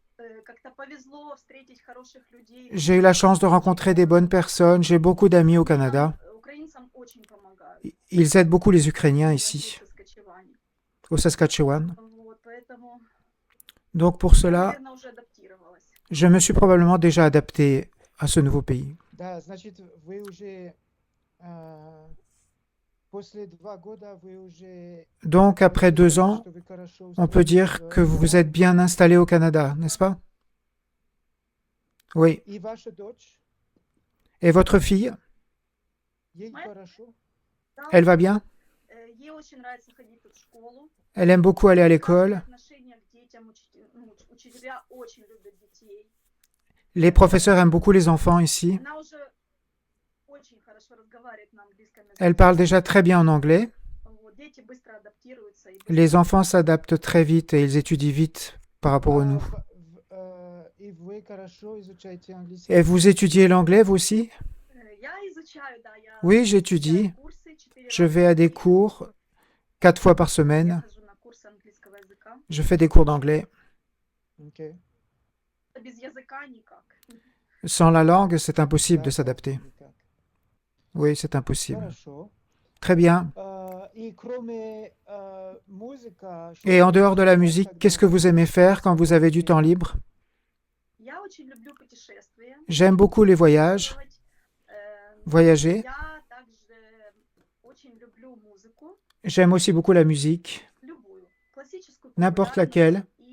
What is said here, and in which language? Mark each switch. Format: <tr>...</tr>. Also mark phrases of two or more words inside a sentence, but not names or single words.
<fr>J'ai eu la chance de rencontrer des bonnes personnes. J'ai beaucoup d'amis au Canada. Ils aident beaucoup les Ukrainiens ici, au Saskatchewan. Donc pour cela, je me suis probablement déjà adapté à ce nouveau pays.</fr> <ru>Да, значит, вы уже после 2 года вы уже</ru> <fr>Donc après 2</fr> <ru>считаете,</ru> <fr>ans,</fr> <ru>что вы хорошо</ru> <fr>on peut</fr> <ru>устроились</ru> <fr>dire que vous vous</fr> <ru>в</ru> <fr>êtes bien installé au Canada, n'est-ce pas? Oui.</fr> <ru>И ваша дочь,</ru> <fr>Et votre fille,</fr> <ru>ей хорошо?</ru> <fr>elle va bien? Elle aime beaucoup aller à l'école. Les professeurs aiment beaucoup les enfants ici. Elle parle déjà très bien en anglais. Les enfants s'adaptent très vite et ils étudient vite par rapport à nous.</fr> <ru>И вы хорошо изучаете английский?</ru> <fr>Et vous étudiez l'anglais, vous aussi? Oui, j'étudie. Je vais à des cours 4 fois par semaine. Je fais des cours d'anglais.</fr> <ru>Окей.</ru> <fr>Sans la langue, c'est impossible</fr> <ru>Да,</ru> <fr>de</fr> <ru>да,</ru> <fr>s'adapter.</fr> <ru>никак.</ru> <fr>Oui, c'est impossible.</fr> <ru>Хорошо.</ru> <fr>Très bien.</fr> <ru>И кроме музыка, что</ru> <fr>Et en</fr> <ru>вы</ru> <fr>dehors de la</fr> <ru>делаете,</ru> <fr>musique,</fr> <ru>когда</ru> <fr>qu'est-ce que</fr> <ru>у вас</ru> <fr>vous aimez</fr> <ru>есть</ru> <fr>faire quand vous avez du temps</fr> <ru>время?</ru> <fr>libre? J'aime beaucoup les voyages, voyager. J'aime aussi beaucoup la musique, n'importe laquelle.</fr>